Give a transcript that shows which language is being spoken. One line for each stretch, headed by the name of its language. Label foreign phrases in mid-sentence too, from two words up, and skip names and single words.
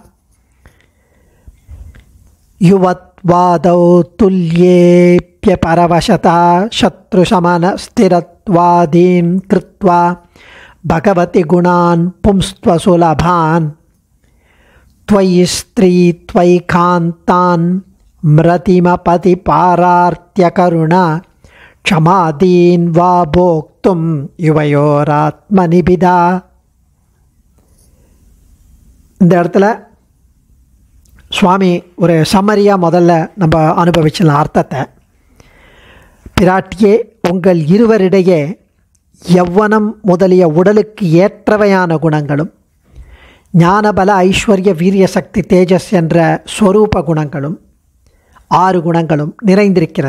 Sanskrit: युवत्वादौ तुल्येऽप्यपरवशता शत्रुशमनस्थिरत्वादीन् कृत्वा भगवति गुणान् पुंस्त्वसुलभान् त्वयि स्त्री त्वयिकान्तान् म्रतिमपतिपारार्त्यकरुणा क्षमादीन् वा भोक्तुं युवयोरात्मनिबिधा.
Tamil: இந்த இடத்துல சுவாமி ஒரு சம்மரியாக முதல்ல நம்ம அனுபவிச்சலாம் அர்த்தத்தை. பிராட்டியே, உங்கள் இருவரிடையே யவ்வனம் முதலிய உடலுக்கு ஏற்றவையான குணங்களும் ஞானபல ஐஸ்வர்ய வீரிய சக்தி தேஜஸ் என்ற ஸ்வரூப குணங்களும் 6 குணங்களும் நிறைந்திருக்கிறது.